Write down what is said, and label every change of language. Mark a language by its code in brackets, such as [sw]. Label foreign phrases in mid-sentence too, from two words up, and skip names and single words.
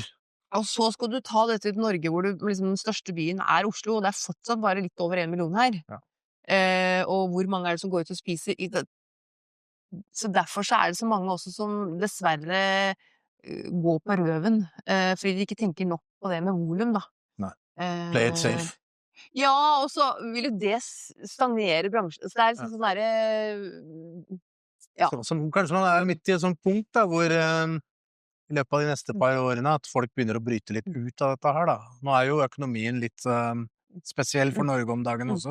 [no] Og så skal du ta dette til Norge hvor liksom, den største byen er Oslo, og det er fortsatt bare litt over 1 million her. Og hvor mange er det som går ut og spiser? Så derfor så er det så mange også som dessverre går på røven, fordi de ikke tenker nok på det med volum da. Nei. [en] Play it safe. [no] Ja, og så vil jo det stagnere bransjen. Så det er liksom sånn derre Ja. Kanskje man midt i et sånt punkt da, hvor i løpet av de neste par årene at folk begynner å bryte litt ut av dette her da. Nå jo økonomien litt spesiell for Norge om dagen også.